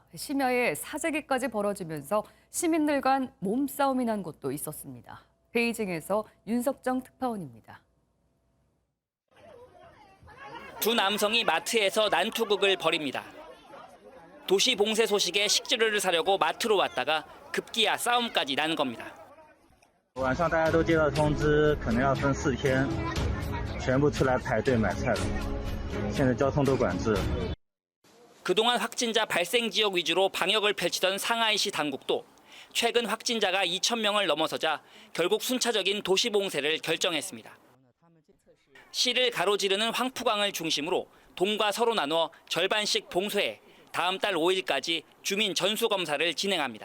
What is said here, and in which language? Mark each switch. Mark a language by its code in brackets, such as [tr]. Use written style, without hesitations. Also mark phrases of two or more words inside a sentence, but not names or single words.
[ko] 심야에 사재기까지 벌어지면서 시민들 간 몸싸움이 난 곳도 있었습니다. 베이징에서 윤석정 특파원입니다. 두 남성이 마트에서 난투극을 벌입니다. 도시 봉쇄 소식에 식재료를 사려고 마트로 왔다가 급기야 싸움까지 난 겁니다. [zh] 晚上大家都接到通知，可能要分4天，全部出来排队买菜了。现在交通都管制。 [ko] 그동안 확진자 발생 지역 위주로 방역을 펼치던 상하이시 당국도 최근 확진자가 2,000명을 넘어서자 결국 순차적인 도시 봉쇄를 결정했습니다. 시를 가로지르는 황푸강을 중심으로 동과 서로 나누어 절반씩 봉쇄해 다음 달 5일까지 주민 전수검사를 진행합니다.